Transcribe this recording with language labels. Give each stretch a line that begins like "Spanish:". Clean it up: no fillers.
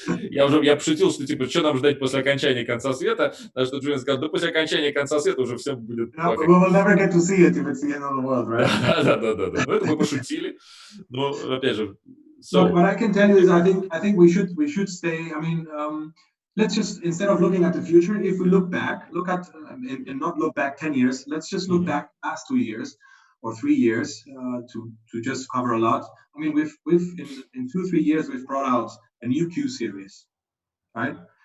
Russian: Я пошутил, что типа, что нам ждать после окончания конца света, на что Джулиан сказал, да после окончания конца света уже все будет.
English: We will never get to see it if it's the end of the world, right?
Russian: Да. Ну это мы пошутили, но опять же.
English: So what I can tell you is, I think we should stay. I mean, let's just, instead of looking at the future, if we look at and not look back 10 years, let's just look back past 2 years or 3 years to just cover a lot. I mean, we've in 2-3 years we've brought out a new Q series, right?